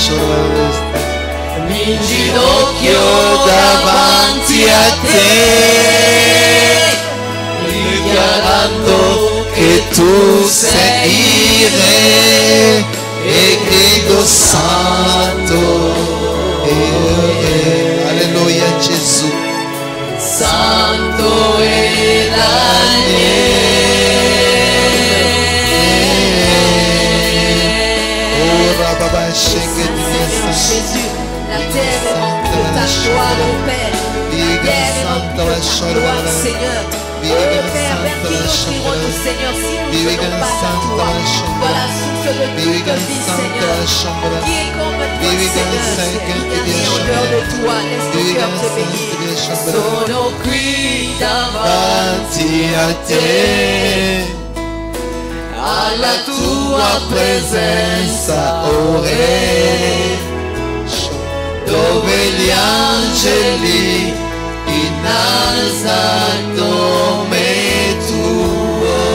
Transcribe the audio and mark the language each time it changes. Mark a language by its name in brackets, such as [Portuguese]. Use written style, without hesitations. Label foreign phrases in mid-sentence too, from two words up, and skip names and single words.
[Italian] mi ginocchio davanti a te, dichiarando che tu sei Re e grido santo. Alleluia Gesù. Santo è [French] Jésus, la terre est remplie de ta gloire, mon Père. La terre est remplie de ta gloire, Seigneur. Oh Père, vers qui nous irons-nous, Seigneur, si nous ne venons pas à toi? Toi, la source de toute vie, Seigneur. Qui est comme toi, Seigneur? Il n'y a rien en dehors de toi. Laisse ton cœur te bénir. [Italian] Sono qui davanti a te, alla tua presenza, o Re, dove gli angeli innalzano il nome tuo.